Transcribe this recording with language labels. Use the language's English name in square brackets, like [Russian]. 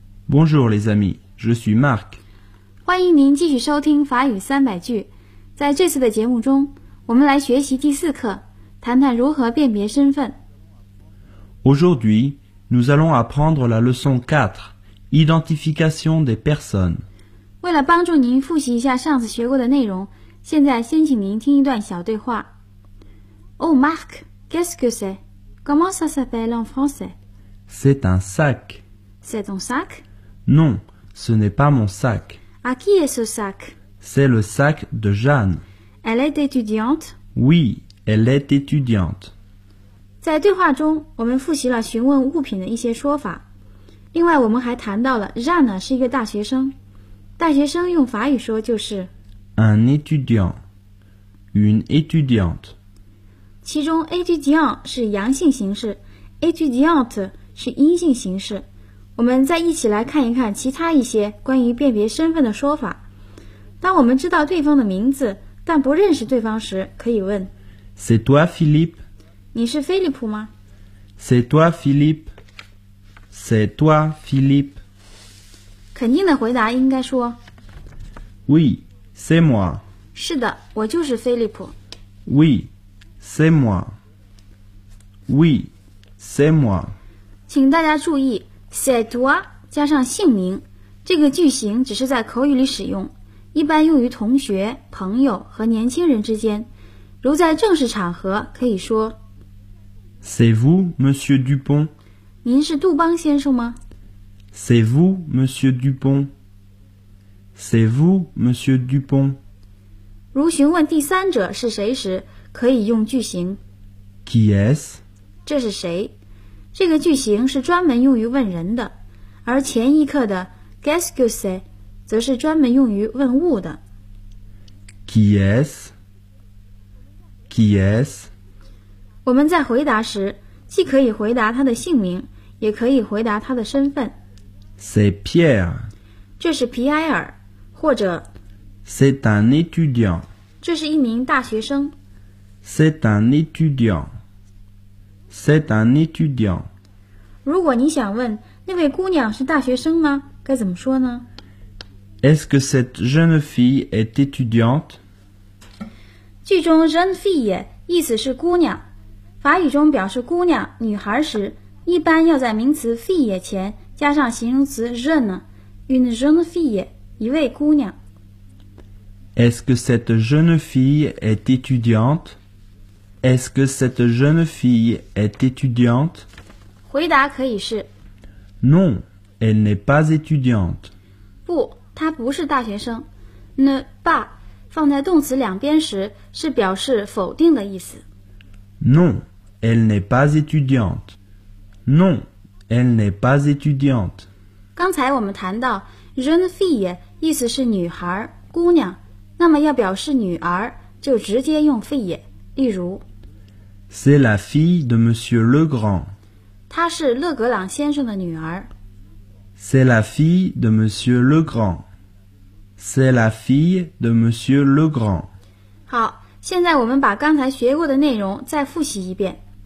[French] Bonjour les amis, je suis Marc. [Chinese] 欢迎您继续收听法语三百句。在这次的节目中，我们来学习第四课，谈谈如何辨别身份。 [French] Aujourd'hui, nous allons apprendre la leçon 4, identification des personnes. [Chinese] 为了帮助您复习一下上次学过的内容，现在先请您听一段小对话。 [French] Oh Marc, qu'est-ce que c'est? Comment ça s'appelle en français? C'est un sac. C'est ton sac? Non, ce n'est pas mon sac. À qui est ce sac? C'est le sac de Jeanne. Elle est étudiante? Oui, elle est étudiante. [Chinese] 在对话中，我们复习了询问物品的一些说法。另外，我们还谈到了 Jeanne 是一个大学生。大学生用法语说就是 [French] un étudiant, une étudiante. [Chinese] 其中 étudiant 是阳性形式。Étudiant 是阴性形式。我们再一起来看一看其他一些关于辨别身份的说法。当我们知道对方的名字但不认识对方时，可以问 [French] C'est toi Philippe? [Chinese] 你是菲利普吗？ [French] C'est toi Philippe? C'est toi Philippe? [Chinese] 肯定的回答应该说 [French] Oui, c'est moi. [Chinese] 是的，我就是菲利普。 [French] Oui, c'est moi. OuiC'est moi. [Chinese] 请大家注意 c'est toi 加上姓名，这个句型只是在口语里使用，一般用于同学、朋友和年轻人之间。如在正式场合可以说 [French] C'est vous, Monsieur Dupont? [Chinese] 您是杜邦先生吗？ [French] C'est vous, Monsieur Dupont? C'est vous, Monsieur Dupont? [Chinese] 如询问第三者是谁时，可以用句型 [French] Qui est-ce? [Chinese] 这是谁？这个句型是专门用于问人的，而前一课的 [French] Qu'est-ce que c'est [Chinese] 则是专门用于问物的。 [French] Qui est? Qui est? [Chinese] 我们在回答时，既可以回答他的姓名，也可以回答他的身份。 [French] C'est Pierre. [Chinese] 这是皮埃尔，或者 [French] C'est un étudiant. [Chinese] 这是一名大学生。 [French] C'est un étudiant. C'est un étudiant. [Chinese] 如果你想问那位姑娘是大学生吗，该怎么说呢？ [French] Est-ce que cette jeune fille est étudiante? [Chinese] 句中 jeune fille 意思是姑娘。法语中表示姑娘、女孩时，一般要在名词 fille 前加上形容词 jeune, [French] une jeune fille, [Chinese] 一位姑娘。 [French] Est-ce que cette jeune fille est étudiante? Est-ce que cette jeune fille est étudiante? [Chinese] 回答可以是 [French] Non, elle n'est pas étudiante. [Chinese] 不，她不是大学生。 ne pas 放在动词两边时是表示否定的意思。 [French] Non, elle n'est pas étudiante. Non, elle n'est pas étudiante. [Chinese] 刚才我们谈到 jeune fille 意思是女孩、姑娘，那么要表示女儿，就直接用 fille。例如 [French] ，C'est la fille de Monsieur Legrand. [Chinese] 她是勒格朗先生的女儿。 [French] C'est la fille de Monsieur Legrand. C'est la fille de Monsieur Legrand. [Chinese] 好，现在我们把刚才学过的内容再复习一遍。